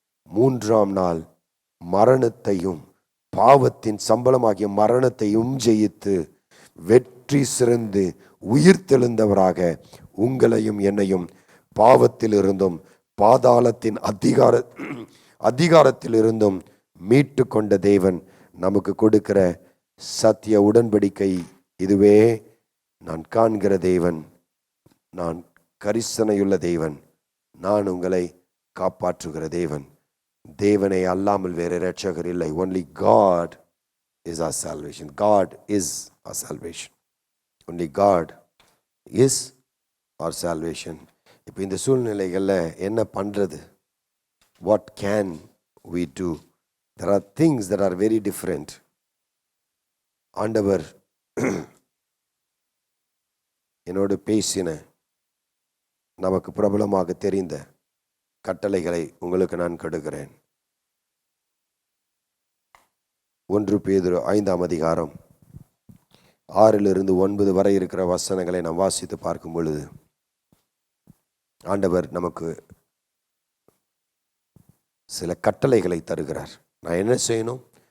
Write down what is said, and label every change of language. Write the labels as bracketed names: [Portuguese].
[Tamil] 3ஆம் நாள் மரணத்தையும் பாவத்தின் சம்பளமாகிய மரணத்தையும் ஜெயித்து வெற்றி சிறந்து உயிர்த்தெழுந்தவராக உங்களையும் என்னையும் பாவத்திலிருந்தும் பாதாளத்தின் அதிகாரத்திலிருந்தும் மீட்டு கொண்ட தேவன் நமக்கு கொடுக்கிற சத்திய உடன்படிக்கை இதுவே. நான் காண்கிற தேவன், நான் கரிசனையுள்ள தேவன், நான் உங்களை காப்பாற்றுகிற தேவன். தேவனை அல்லாமல் வேறு இரட்சகர் இல்லை. [English] Only God is our salvation. God is our salvation. Only God is our salvation. [Tamil] இப்போ இந்த சூழ்நிலைகளில் என்ன பண்ணுறது? [English] What can we do? There are things that are very different. [Tamil] ஆண்டவர் என்னோடு பேசின நமக்கு பிரபலமாக தெரிந்த கட்டளைகளை உங்களுக்கு நான் கெடுக்கிறேன். 1 பேதுரு 5ஆம் அதிகாரம் 6 to 9 வரை இருக்கிற வசனங்களை நாம் வாசித்து பார்க்கும் பொழுது ஆண்டவர் நமக்கு சில கட்டளைகளை தருகிறார். நான் என்ன செய்யணும்?